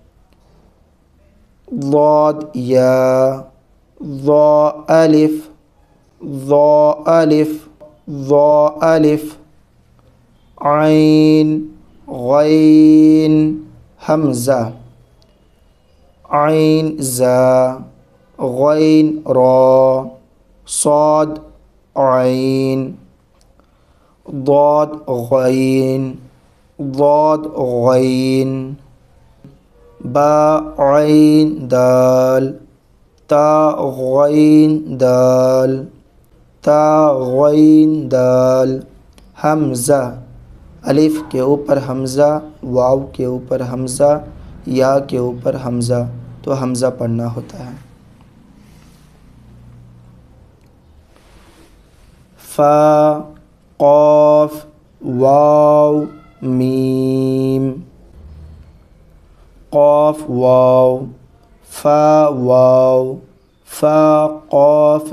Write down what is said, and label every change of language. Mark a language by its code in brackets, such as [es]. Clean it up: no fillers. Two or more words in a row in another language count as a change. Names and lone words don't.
[ur] ضاد یا ضا الف ضا الف ضا الف عین غین حمزہ عین زا غین را صاد عین ضاد غین ضاد غین با عین دال تا غین دال تا غین دال حمزہ الف کے اوپر حمزہ واو کے اوپر حمزہ یا کے اوپر حمزہ تو حمزہ پڑھنا ہوتا ہے فا قاف واو میم قاف واو فا واو فا قاف